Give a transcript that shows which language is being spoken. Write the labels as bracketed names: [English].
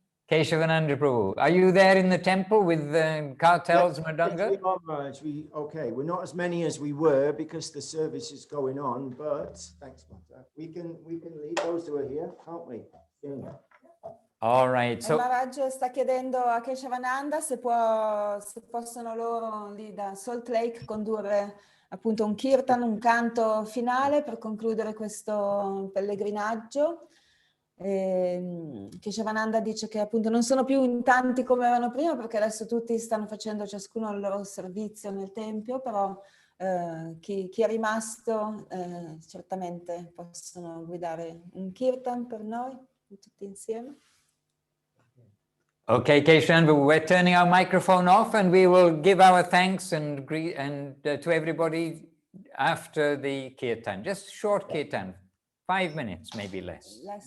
[English] Keshavananda Prabhu, are you there in the temple with the kartals, Madanga? Okay, we're not as many as we were because the service is going on, but thanks, Mata. We can lead those who are here, can't we? Yeah. All right. So [Italian] Maharaj sta chiedendo a Keshavananda se possono loro lì da Salt Lake condurre appunto un kirtan, un canto finale per concludere questo pellegrinaggio. Keshavananda dice che appunto non sono più in tanti come erano prima perché adesso tutti stanno facendo ciascuno il loro servizio nel tempio, però chi è rimasto certamente possono guidare un kirtan per noi tutti insieme. [English] Okay, Keshan, we're turning our microphone off and we will give our thanks and to everybody after the kirtan. Just short kirtan, 5 minutes, maybe less.